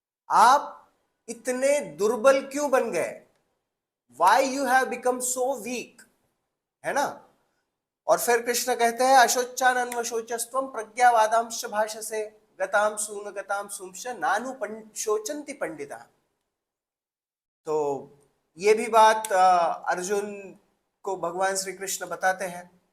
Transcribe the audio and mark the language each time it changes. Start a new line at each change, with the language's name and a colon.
Hindi: आप इतने दुर्बल क्यों बन गए?
English: Why you have become so weak?
Hindi: है ना? और फिर कृष्ण कहते हैं
Sanskrit: अशोचानन्व शोचस्त्वम प्रज्ञावादांश भाषसे गताम सूंश नानु शोचन्ति पंडिता।
Hindi: तो ये भी बात अर्जुन को भगवान श्री कृष्ण बताते हैं।